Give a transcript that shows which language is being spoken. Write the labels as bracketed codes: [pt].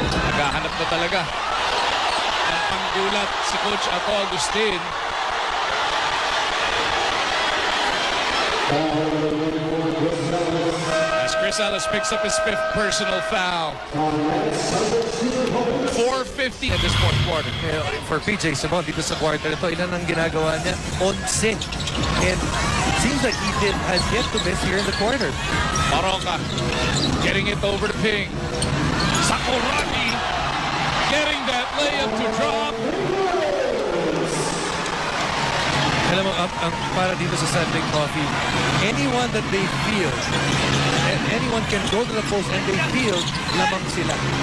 [tl] Naghahanap na talaga ng panggulat si Coach Ato Agustin. [en] As Chris Ellis picks up his 5th personal foul. 4:50 in this fourth quarter. [tl] For PJ Simon dito sa quarter ito, ilan ang ginagawa niya? [en] 11. And seems like he has yet to miss here in the quarter. Baroka getting it over to Ping. Sakuragi getting that layup to drop. [tl] Alam mo, para dito sa [en] San Mig Coffee, anyone that they feel, and anyone can go to the post and they feel, [tl] lamang sila.